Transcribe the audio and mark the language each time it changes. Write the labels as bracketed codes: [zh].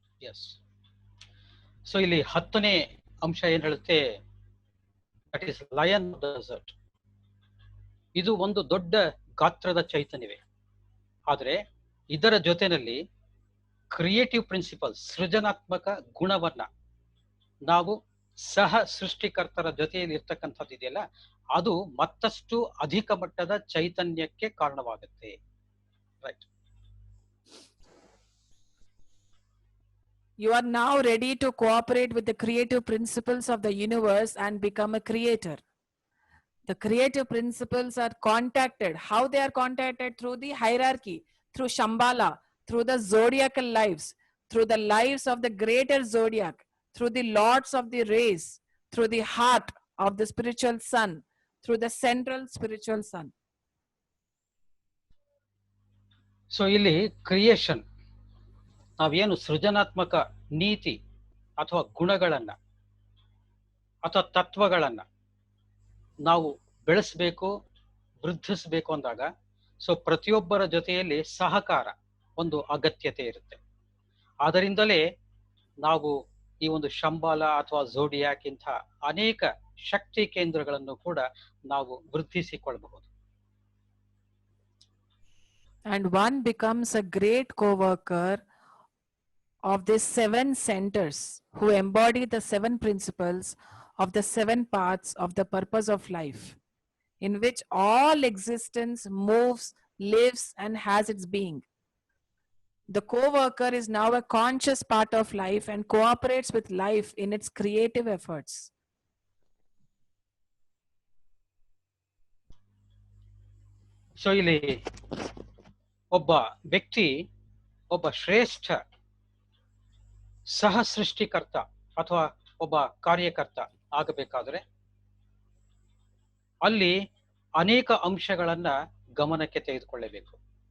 [en] Yes. [kn] So ಇಲ್ಲಿ 10ನೇ ಅಂಶ ಏನ್ ಹೇಳುತ್ತೆ, [en] That is lion of the desert. [kn] ಇದು ಒಂದು ದೊಡ್ಡ ಗಾತ್ರದ ಚೈತನ್ಯವೇ, ಆದರೆ ಇದರ ಜೊತೆಯಲ್ಲಿ [en] creative principles, [kn] ಸೃಜನಾತ್ಮಕ ಗುಣವನ್ನ ನಾವು ಸಹ ಸೃಷ್ಟಿಕರ್ತರ ಜೊತೆಯಲ್ಲಿ ಇರ್ತಕ್ಕಂಥದ್ದು ಇದೆಯಲ್ಲ, ಅದು ಮತ್ತಷ್ಟು ಅಧಿಕ ಮಟ್ಟದ ಚೈತನ್ಯಕ್ಕೆ ಕಾರಣವಾಗುತ್ತೆ. [en] Right. You are now ready to cooperate with the creative principles of the universe and become a creator. The creative principles are contacted. How they are contacted? Through the hierarchy, through Shambhala, through the zodiacal lives, through the lives of the greater zodiac, through the lords of the race, through the heart of the spiritual sun, through the central spiritual sun. [kn] So ಇಲ್ಲಿ creation, ನಾವೇನು ಸೃಜನಾತ್ಮಕ ನೀತಿ ಅಥವಾ ಗುಣಗಳನ್ನ ಅಥವಾ ತತ್ವಗಳನ್ನ ನಾವು ಬೆಳೆಸಬೇಕು, ವೃದ್ಧಿಸಬೇಕು ಅಂದಾಗ ಸೊ ಪ್ರತಿಯೊಬ್ಬರ ಜೊತೆಯಲ್ಲಿ ಸಹಕಾರ ಒಂದು ಅಗತ್ಯತೆ ಇರುತ್ತೆ. ಆದ್ದರಿಂದಲೇ ನಾವು ಈ ಒಂದು ಶಂಬಾಲ ಅಥವಾ ಝೋಡಿಯಾಕ್ ಇಂಥ ಅನೇಕ ಶಕ್ತಿ ಕೇಂದ್ರಗಳನ್ನು ಕೂಡ ನಾವು ವೃದ್ಧಿಸಿಕೊಳ್ಳಬಹುದು. [en] And one becomes a great co-worker of these 7 centers who embody the 7 principles of the 7 parts of the purpose of life, in which all existence moves, lives, and has its being. The co-worker is now a conscious part of life and cooperates with life in its creative efforts. [kn] So ಇಲ್ಲಿ ಒಬ್ಬ ವ್ಯಕ್ತಿ ಒಬ್ಬ ಶ್ರೇಷ್ಠ ಸಹ ಸೃಷ್ಟಿಕರ್ತ ಅಥವಾ ಒಬ್ಬ ಕಾರ್ಯಕರ್ತ ಆಗಬೇಕಾದ್ರೆ ಅಲ್ಲಿ ಅನೇಕ ಅಂಶಗಳನ್ನ ಗಮನಕ್ಕೆ ತೆಗೆದುಕೊಳ್ಳಬೇಕು.